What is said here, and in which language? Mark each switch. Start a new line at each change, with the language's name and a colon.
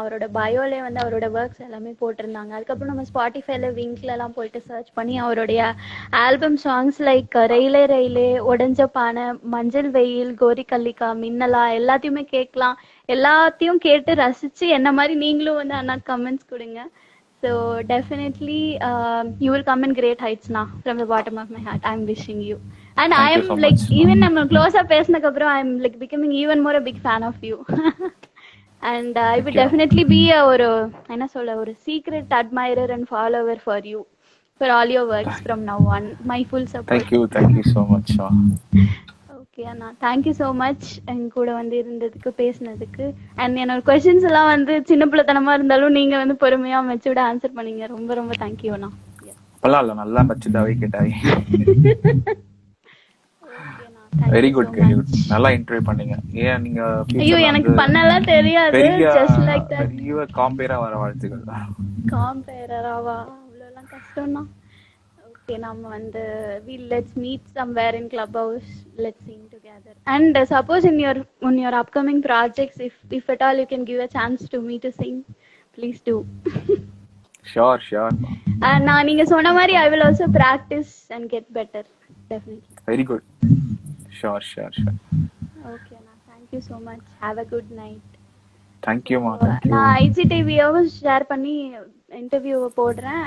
Tamil: அவரோட பயோலே வந்து அவரோட ஒர்க்ஸ் எல்லாமே போட்டிருந்தாங்க. அதுக்கப்புறம் நம்ம ஸ்பாட்டிஃபைல விங்க்லலாம் போயிட்டு சர்ச் பண்ணி அவருடைய ஆல்பம் சாங்ஸ் லைக் ரயிலே ரயிலே, உடஞ்ச பானை, மஞ்சள் வெயில், கோரி கல்லிக்கா, மின்னலா எல்லாத்தையுமே கேட்கலாம். எல்லாத்தையும் கேட்டு ரசித்து என்ன மாதிரி நீங்களும் வந்து அண்ணா கமெண்ட்ஸ் கொடுங்க.
English: So definitely you will come in great heights now. From the bottom of my heart, I'm wishing you. And I am so like much. Even I'm closer
Tamil: pesnakku appuram
English: I'm like becoming even more a big fan of you. And I will definitely be a secret admirer and follower for you, for all your works from now on. My full support. Thank you so much.
Tamil: Okay Anna,
English: thank you so much
Tamil: எங்க கூட வந்து இருந்ததுக்கு, பேசினதுக்கு. And என்னோட questions எல்லாம் வந்து சின்ன பிள்ளைத்தனமா இருந்தாலும் நீங்க வந்து பொறுமையா மெச்சூர்டா ஆன்சர் பண்ணீங்க. ரொம்ப ரொம்ப தேங்க்யூ அண்ணா. நல்லா மெச்சூர்டாவே கேட்டாய்.
English: very good,
Tamil: நல்லா இன்டர்வியூ பண்ணீங்க. ஏன் நீங்க ஐயோ எனக்கு பண்ணலாம் தெரியாது.
English: Just like that.
Tamil: பெரிய காம்பேரா வர வாழ்த்துக்கள். காம்பேரராவா? அவ்வளோலாம் கஷ்டம்னா.
English: Okay,
Tamil: நம்ம வந்து
English: let's meet somewhere in Clubhouse, let's sing together. And suppose in your upcoming projects, if at all you can give a chance to me to sing, please do. Sure sure.
Tamil: நான் நீங்க சொன்ன மாதிரி
English: I will also practice and get better. Definitely. Very good. Sure sure sure. Okay அண்ணா, thank you so much. Have a good night. தேங்க்யூமா.
Tamil: நான் ஐஜிடிவியாவும் share பண்ணி இன்டர்வியூவை போடுறேன்.